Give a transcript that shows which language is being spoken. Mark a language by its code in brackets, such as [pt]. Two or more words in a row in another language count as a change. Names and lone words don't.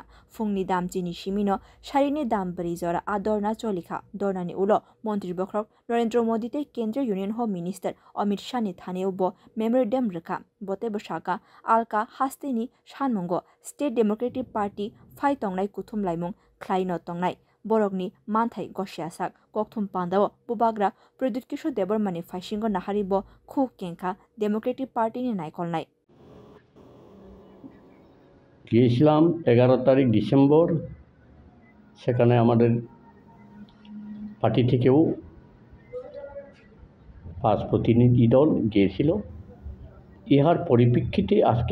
[trp] fungni dam chini shimino sharini dam brizora a dorna cholika dornani ulo Montri Bokraw Narendra Modi te Kendriya Union Home Minister Amit Shah ni thaniwo bo memorandum rakha bote bosaka alka hasteni shanmungo State Democratic Party phai tongnai kuthum laimung khlaino tongnai borokni manthai gosyasak kokthum pandao bubagra Pradut Kishore Debormani phaishingo naharibo khu kenka Democratic Party ni naikolnai [bn] গিয়েছিলাম 11 তারিখ ডিসেম্বর সেখানে আমাদের পার্টি থেকেও 5 প্রতিনিধি দল গিয়েছিল ইহার পরিপ্রেক্ষিতে আজকে